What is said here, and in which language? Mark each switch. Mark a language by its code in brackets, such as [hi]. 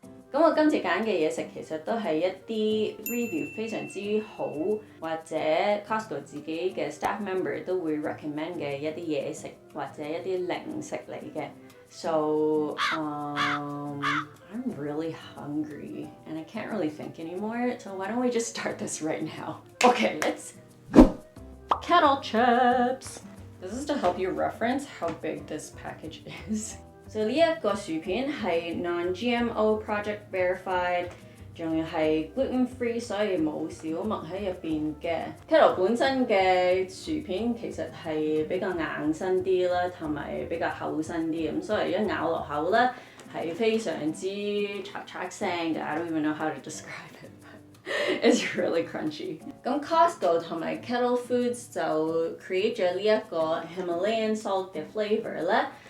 [zh] 咁我今次揀嘅嘢食其實都係一啲 review 非常之好，或者 Costco 自己嘅 staff member 都會 recommend 嘅一啲嘢食或者一啲零食嚟嘅。 [en] So I'm really hungry and I can't really think anymore. So why don't we just start this right now? Okay, let's go. Kettle chips. This is to help you reference how big this package is. [zh] So 呢一個薯片係 [en] non-GMO project verified， [zh] 仲要係 gluten free， 所以冇小麥喺入邊嘅。 Kettle 本身嘅薯片其實係比較硬身啲啦，同埋比較厚身啲咁，所以一咬落口咧係非常之嚓聲嘅。 [en] I don't even know how to describe it, but it's really crunchy。 [zh] 咁 Costco 同埋 Kettle Foods 就 create 咗呢一個 Himalayan salt 嘅 flavour 咧。